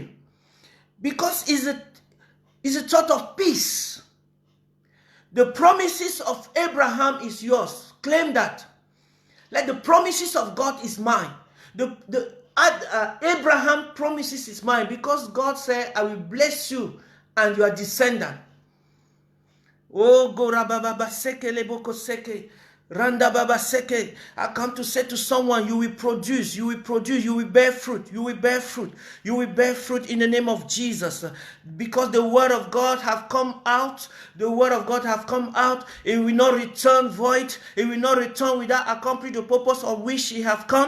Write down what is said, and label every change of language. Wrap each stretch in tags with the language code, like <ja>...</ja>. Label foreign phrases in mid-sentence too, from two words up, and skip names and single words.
<en>Because it's a thought of peace. The promises of Abraham is yours. Claim that. Like the promises of God is mine. Abraham promises is mine because God said, I will bless you and your descendant. Oh, Gorababa Seke Leboko Seke. Randa Baba Seke. I come to say to someone, you will produce, you will bear fruit, you will bear fruit in the name of Jesus. Because the word of God have come out, it will not return void, it will not return without accomplishing the purpose of which it have come.</en>